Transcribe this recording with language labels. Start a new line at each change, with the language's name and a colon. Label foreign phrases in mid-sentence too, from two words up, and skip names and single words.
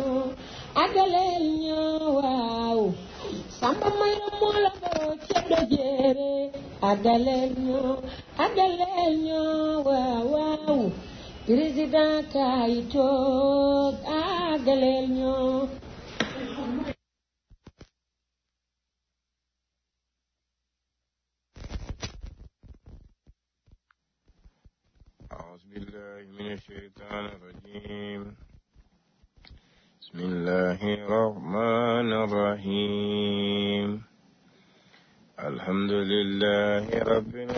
Wolof: ñoo waaw Samba Mayram moo la boroo ceddo jeere agaleen ñoo waaw président kay toog agaleen ñoo
Arabic: أعوذ بالله من الشيطان الرجيم بسم الله الرحمن الرحيم الحمد لله رب